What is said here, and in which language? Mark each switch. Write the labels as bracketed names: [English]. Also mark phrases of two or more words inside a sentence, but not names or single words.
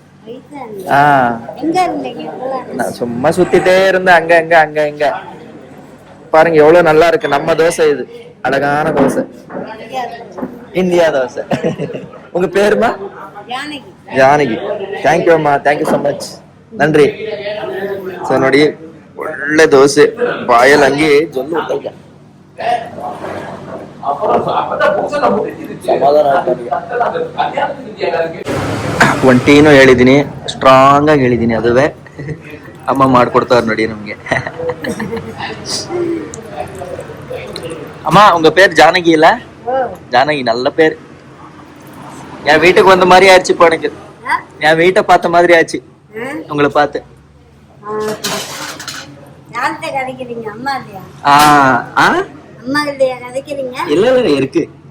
[Tamil] நான் சும்மா சுத்திட்டே இருந்தேன் அங்க அங்க அங்க இங்க. பாருங்க எவ்வளவு நல்லா இருக்கு நம்ம தோசை. இது அழகான தோசை, இந்தியா தோசை. உங்க பேருமா? ஜானகி. [English] Thank you amma, thank you so much. நன்றி. [Kannada] ಸೊ ನೋಡಿ ಒಳ್ಳೆ ದೋಸೆ, ಬಾಯಲ್ಲಿ ಹಂಗೆ ಜೊಲ್ಲು ಉಂಟಲ್ಲ. ಒಂದು ಟೀನು ಹೇಳಿದೀನಿ, ಸ್ಟ್ರಾಂಗ್ ಆಗಿ ಹೇಳಿದೀನಿ. ಅದುವೇ ಅಮ್ಮ ಮಾಡ್ಕೊಡ್ತಾರ ನೋಡಿ ನಮ್ಗೆ. [Tamil] அம்மா உங்க பேர் ஜானகி இல்ல? ஜானகி நல்ல பேர். என் வீட்டுக்கு வந்த மாதிரி ஆச்சு இப்போ எனக்கு. என் வீட்டை பார்த்த மாதிரி ஆச்சு உங்களை பார்த்து. இல்ல இல்ல இருக்கு.